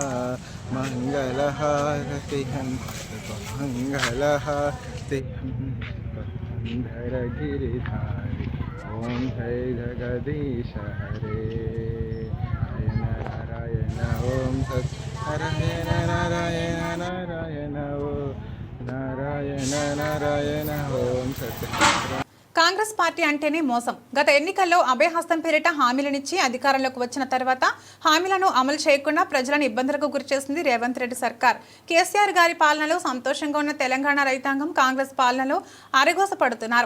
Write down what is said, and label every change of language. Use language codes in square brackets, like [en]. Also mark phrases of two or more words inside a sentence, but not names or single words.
[hi] मंगलहारति मंगलहारति गिरिधारी ओम जय जगदीश हरे नारायण ओम सत्य नारायण नारायण నారాయణ నారాయణ ఓం సత్య. [te] కాంగ్రెస్ పార్టీ అంటేనే మోసం. గత ఎన్నికల్లో అభయహస్తం పేరిట హామీలనిచ్చి అధికారంలోకి వచ్చిన తర్వాత హామీలను అమలు చేయకుండా ప్రజలను ఇబ్బందులకు గురిచేసింది రేవంత్ రెడ్డి సర్కార్. కేసీఆర్ గారి పాలనలో సంతోషంగా ఉన్న తెలంగాణ రైతాంగం కాంగ్రెస్ పాలనలో అరగోస పడుతున్నారు.